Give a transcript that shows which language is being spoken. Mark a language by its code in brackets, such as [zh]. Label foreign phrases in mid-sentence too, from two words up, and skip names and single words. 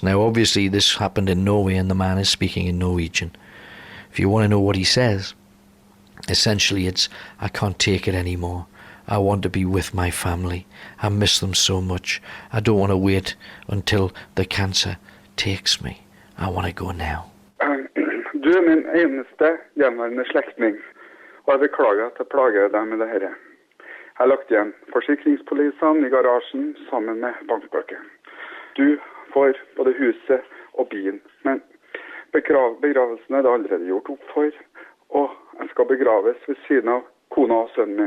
[en] Now, obviously, this happened in Norway, and the man is speaking in Norwegian. If you want to know what he says, essentially it's, "I can't take it anymore. I want to be with my family. I miss them so much. I don't want to wait until the cancer takes me. I want to go now." [no] Du min eneste gjenværende slektning, og jeg beklager at jeg plager deg med det her. Jeg har lagt igjen forsikringspolisene i garasjen sammen med bankbøker. Du får både huset og bilen, men begravelsen er det allerede gjort opp for, og jeg skal begraves ved siden av kona og sønnen min.